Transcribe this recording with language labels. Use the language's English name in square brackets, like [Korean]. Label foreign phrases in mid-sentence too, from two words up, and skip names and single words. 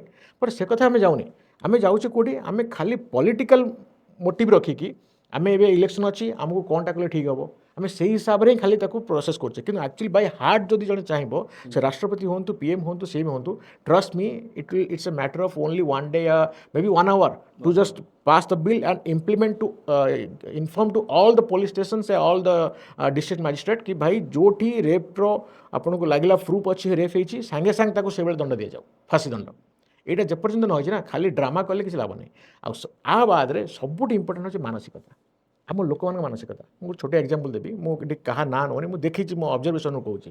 [Odia] ବଟ୍ ସେ କଥା ଆମେ ଯାଉନି। ଆମେ ଯାଉଛେ କେଉଁଠି? ଆମେ ଖାଲି [English] political motive [Odia] ରଖିକି ଆମେ ଏବେ ଇଲେକ୍ସନ୍ ଅଛି, ଆମକୁ କ'ଣଟା କଲେ ଠିକ୍ ହେବ, ଆମେ ସେଇ ହିସାବରେ ହିଁ ଖାଲି ତାକୁ ପ୍ରୋସେସ୍ କରୁଛେ। କିନ୍ତୁ [English] actually by heart [Odia] ଯଦି ଜଣେ ଚାହିଁବ, ସେ ରାଷ୍ଟ୍ରପତି ହୁଅନ୍ତୁ, ପିଏମ୍ ହୁଅନ୍ତୁ, ସିଏ ବି ହୁଅନ୍ତୁ, [English] trust me, it's a matter of only 1 day, maybe 1 hour to just pass the bill and implement to inform to all the police stations, all the district magistrate [Odia] କି ଭାଇ ଯେଉଁଠି ରେପ୍ର ଆପଣଙ୍କୁ ଲାଗିଲା ପ୍ରୁଫ୍ ଅଛି ରେପ୍ ହେଇଛି, ସାଙ୍ଗେ ସାଙ୍ଗେ ତାକୁ ସେଭଳି ଦଣ୍ଡ ଦିଆଯାଉ, ଫାଶୀ ଦଣ୍ଡ। ଏଇଟା ଯେପର୍ଯ୍ୟନ୍ତ ନ ହେଇଛି ନା, ଖାଲି ଡ୍ରାମା କଲେ କିଛି ଲାଭ ନାହିଁ। ଆଉ ଆ ବାଦରେ ସବୁଠୁ ଇମ୍ପୋର୍ଟାଣ୍ଟ ହେଉଛି ମାନସିକତା, ଆମ ଲୋକମାନଙ୍କ ମାନସିକତା। ମୁଁ ଗୋଟେ ଛୋଟ ଏକ୍ଜାମ୍ପଲ୍ ଦେବି, ମୁଁ ଏଠି କାହା ନାଁ ନେଉନି, ମୁଁ ଦେଖିଛି, ମୋ ଅବଜର୍ଭେସନ୍ରୁ କହୁଛି।